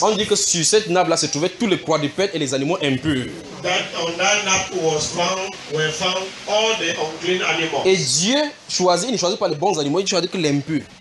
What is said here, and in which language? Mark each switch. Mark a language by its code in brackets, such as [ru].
[fr] On dit que sur cette nappe-là se trouvaient tous les quadrupèdes et les animaux impurs. [en] That on that nappe was found, were found all the unclean animals. [fr] Et Dieu choisit, il ne choisit pas les bons animaux, il choisit que l'impur.